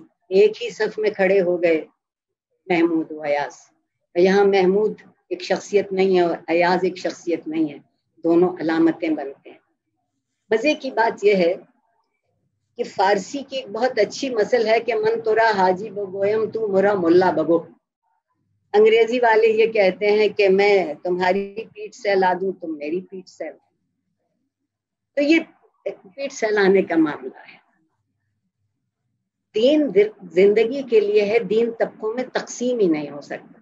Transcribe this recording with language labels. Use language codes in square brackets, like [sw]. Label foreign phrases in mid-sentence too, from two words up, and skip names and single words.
[ur] ایک ہی صف میں کھڑے ہو گئے محمود و ایاز. یہاں محمود ایک شخصیت نہیں ہے اور ایاز ایک شخصیت نہیں ہے، دونوں علامتیں بنتے ہیں. مزے کی بات یہ ہے کہ فارسی کی ایک بہت اچھی مثل ہے کہ [fa] من تورا حاجی بگویم تو مرا ملا بگو. [ur] انگریزی والے یہ کہتے ہیں کہ میں تمہاری پیٹھ سہلا دوں، تم میری پیٹھ سہلا. تو یہ پیٹھ سہلانے کا معاملہ ہے. دین زندگی کے لیے ہے، دین طبقوں میں تقسیم ہی نہیں ہو سکتا.